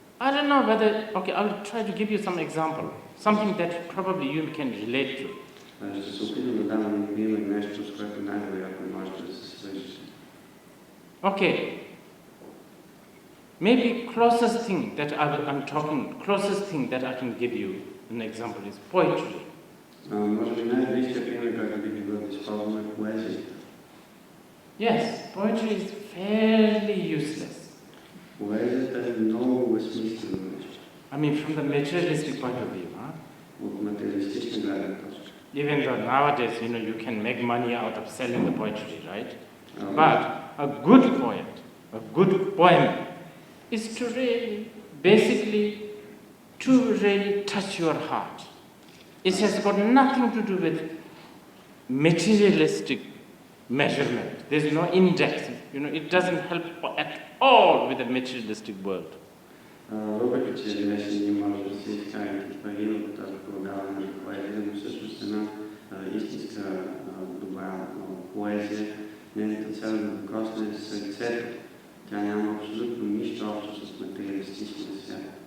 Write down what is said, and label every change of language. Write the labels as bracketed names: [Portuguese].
[English] I don't know whether, okay, I'll try to give you some example, something that probably you can relate to. [Bulgarian] Ще се опитам да дам един пример, нещо, с което най-вероятно можете да се свържете. [English] Okay, maybe closest thing that closest thing that I can give you an example is poetry. [Bulgarian] Може би най-близкият пример, който би бил да използвам е поезията. [English] Yes, poetry is fairly useless. [Bulgarian] Поезията е много безсмислено нещо. [English] I mean, from the materialistic point of view, [Bulgarian] От материалистична гледна точка. [English] even though nowadays, you can make money out of selling the poetry, right? But a good poet, a good poem, is to really, basically, to really touch your heart. It has got nothing to do with materialistic measurement. There's no index. It doesn't help at all with the materialistic world. [Bulgarian] Въпреки че днес ние може да си изкарате пари от продаване на поезия, но всъщност една истинска добра поезия, нейната цел да докосне сърцето. Тя няма абсолютно нищо общо с материалистичния свят.